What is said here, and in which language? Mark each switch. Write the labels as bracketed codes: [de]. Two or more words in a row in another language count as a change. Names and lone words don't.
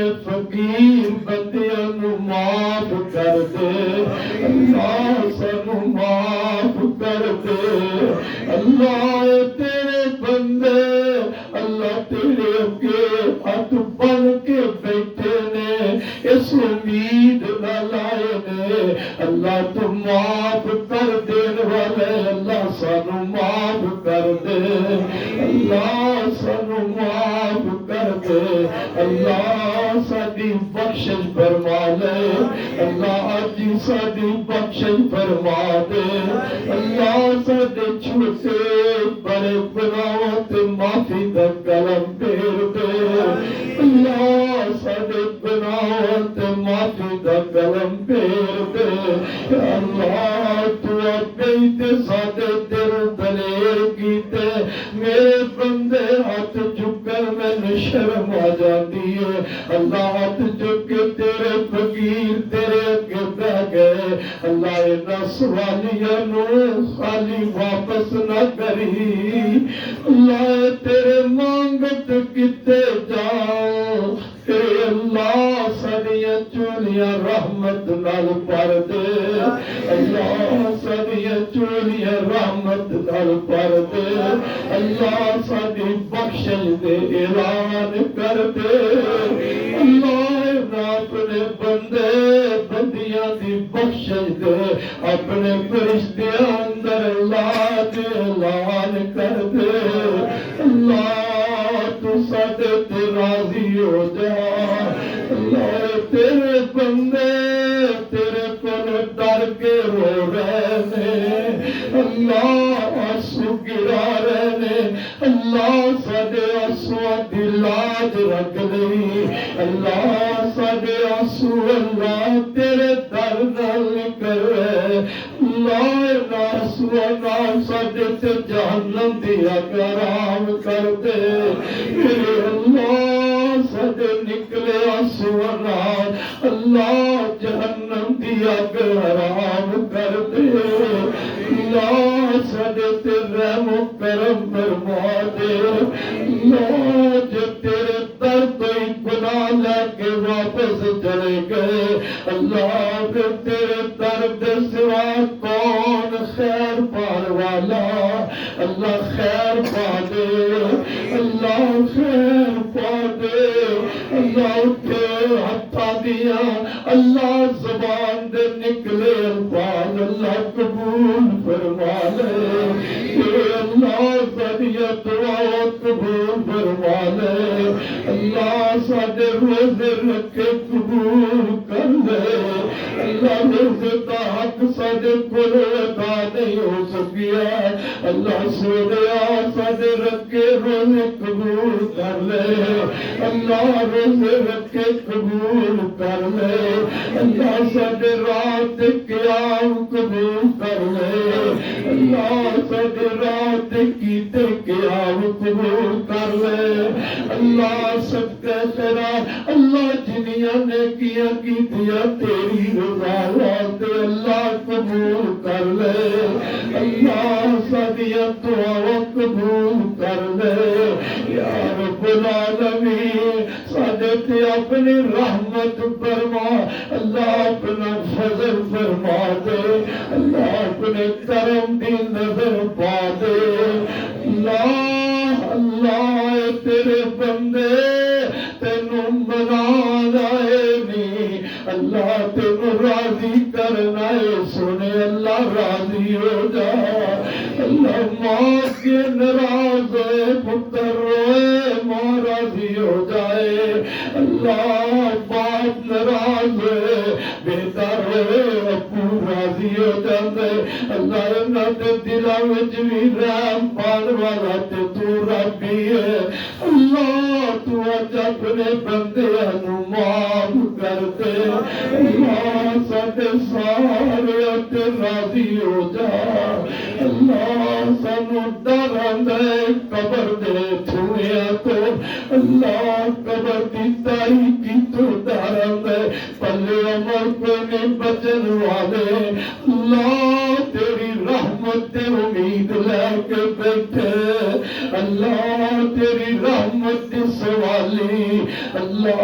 [pa] فقیر بندیاں نو معاف کر دے اللہ سانو معاف کر دے اللہ تیرے بندے اللہ تیرے کے ہاتھ بن کے بیٹھے نے اس امید نہ لائے نے اللہ تو معاف کر دین والے اللہ سانو معاف کر دے اللہ سانو معاف کر دے اللہ ساڈی بخشش فرما لے اللہ اج ساڈی بخشش فرما دے اللہ ساڈے چھوٹے بڑے گناہاں تے معافی دا کلم پھیر دے اللہ ساڈے گناہاں تے معافی دا کلم پھیر دے اللہ تو اپنے تے ساڈے دل دلیر کیتے میرے بندے ہاتھ چکر میں شرم آ جاتی ہے اللہ ہاتھ چک کے تیرے فقیر تیرے اگے بہ گئے اللہ اینا سوالیاں نو خالی واپس نہ کری اللہ تیرے مانگت کتے جاؤ تیرے اللہ ساڈیاں چولیاں رحمت نال بھر دے اللہ ساڈیاں چولیاں رحمت نال بھر دے اللہ ساڈی بخشش دے اعلان کر دے اللہ اپنے بندے بندیاں دی بخشش دے اپنے فرشتیاں اندر اللہ دے اعلان کر دے اللہ تو ساڈے تے راضی ہو جا اللہ تیرے بندے تیرے کول ڈر کے رو رہے نے اللہ آنسو گرا رہے نے اللہ ساڈے آنسواں دی لاج رکھ لئی اللہ ساڈے آنسو اللہ تیرے در نال نکل رہے اللہ آنسواں نال ساڈے تے جہنم دی اگ حرام کر دے میرے اللہ ساڈے نکلے آنسواں نال اللہ جہنم دی اگ حرام کر دے اللہ ساڈے تے رحم و کرم فرما دے اللہ جو تیرے در تو ہی گناہ لے کے واپس چلے گئے اللہ پھر تیرے در دے سوا کون خیر پار والا اللہ خیر پا دے اللہ خیر پا دے اللہ اٹھے ہتھاں دیا اللہ زبان دے نکلے الفاظ اللہ قبول فرما لے اے اللہ ساڈیاں دعاواں قبول فرما لے اللہ ساڈے روزے رکھے قبول کر لے اللہ روزے دا حق ساڈے کول ادا نہیں ہو سکیا اللہ سونیا ساڈے رکھے روزے قبول کر لے اللہ روزے رکھے قبول کر لے اللہ ساڈے رات قیام قبول کر لے اللہ ساڈے رات کیتے قیام قبول کر لے اللہ صدقہ تیرا اللہ جنیاں نے کیا کیتیاں تیری رضا واسطے اللہ قبول کر لے اللہ ساڈیاں دعاواں قبول کر لے [ar] یا رب العالمین [pa] ساڈے تے اپنی رحمت فرما اللہ اپنا فضل فرما دے اللہ اپنے کرم دی نظر پا دے اللہ اللہ تیرے بندے تینوں منانا ہے نہیں اللہ تینوں راضی کرنا ہے سنے اللہ راضی ہو جا اللہ ماں کے ناراض ہے پتر روئے ماں راضی ہو جائے اللہ باپ ناراض ہے بیٹا روئے ابو راضی ہو جاندے اللہ انہاں دے دلاں وچ وی رحم پان والا تے تو ربی ہے اللہ تو اج اپنے بندیاں نوں معاف کر دے اللہ ساڈے سارے تے راضی ہو جا اللہ سانو ڈر آندا ہے قبر دے دھوئیاں تو اللہ قبر دی تاریکی تو ڈر آندا ہے پلے عمر کوئی نہیں بچن والے اللہ تیری رحمت تے امید لے کے بیٹھے اللہ تیری رحمت دی سوالی اللہ